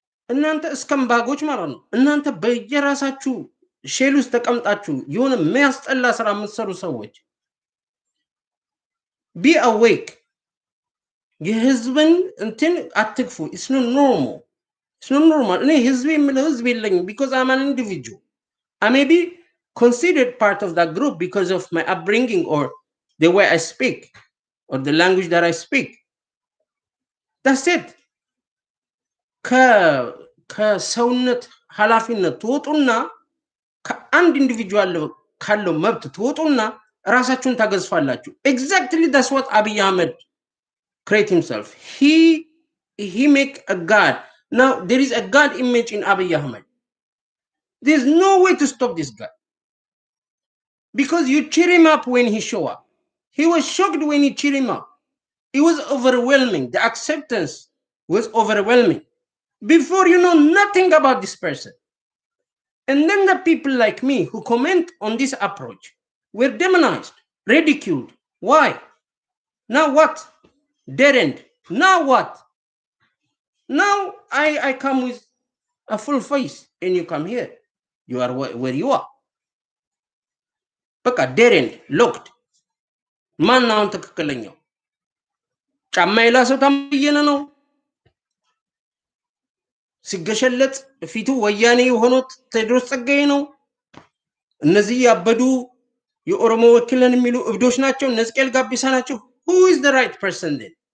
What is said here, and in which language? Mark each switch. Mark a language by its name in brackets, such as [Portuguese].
[Amharic] እናንተ እስከምባጎች ማለት ነው። እናንተ በየራሳችሁ ሼል ውስጥ ተቀምጣችሁ የሆነ የሚያስጠላ ስራ የምትሰሩ ሰዎች [English] ቢ አዌክ [Amharic] የህዝብን እንትን አትግፉ። [English] ኢትስ ኖት ኖርማል ኢትስ ኖት ኖርማል። [Amharic] እኔ ህዝብ የምለው ህዝብ የለኝም [English] ቢኮዝ አም አን ኢንዲቪጁዋል I may be considered part of that group because of my upbringing or the way I speak or the language that I speak. That's it. [Amharic] ከሰውነት ኃላፊነት ትወጡና ከአንድ ኢንዲቪጁዋል ካለው መብት ትወጡና ራሳችሁን ታገዝፋላችሁ። [English] Exactly that's what Abiy Ahmed create himself. He make a god. Now there is a god image in Abiy Ahmed. There's no way to stop this guy. Because you cheer him up when he show up. He was shocked when you cheer him up. It was overwhelming. The acceptance was overwhelming. Before you know nothing about this person. And then the people like me who comment on this approach were demonized, ridiculed. Why? Now what? Dead end. Now what? Now I come with a full face and you come here. You are where you are. በቃ dead end, locked. [Amharic] ማን አሁን ትክክለኛው? ጫማ የላሰው ታምየነ ነው ሲገሸለጥ ፊቱ ወያኔ የሆነው ቴድሮስ ጸጋዬ ነው። እነዚህ ያበዱ የኦሮሞ ወኪልን የሚሉ እብዶች ናቸው። እነዚህ ጋቢሳ ናቸው። [English] Who is the right person then?